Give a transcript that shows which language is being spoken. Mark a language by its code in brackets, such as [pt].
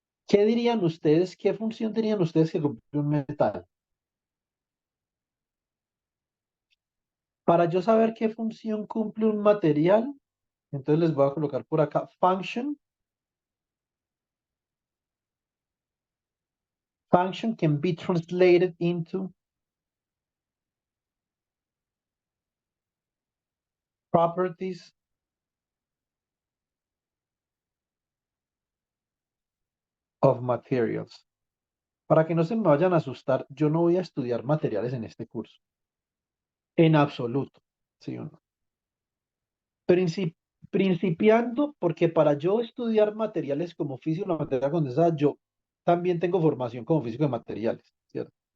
[es] ¿Qué dirían ustedes? ¿Qué función dirían ustedes que cumple un metal? Para yo saber qué función cumple un material, entonces les voy a colocar por acá function. [en] Function can be translated into properties of materials. [es] Para que no se me vayan a asustar, yo no voy a estudiar materiales en este curso. En absoluto. ¿Sí o no? Princip- Principiando, porque para yo estudiar materiales como físico de la materia condensada, yo también tengo formación como físico de materiales, ¿cierto?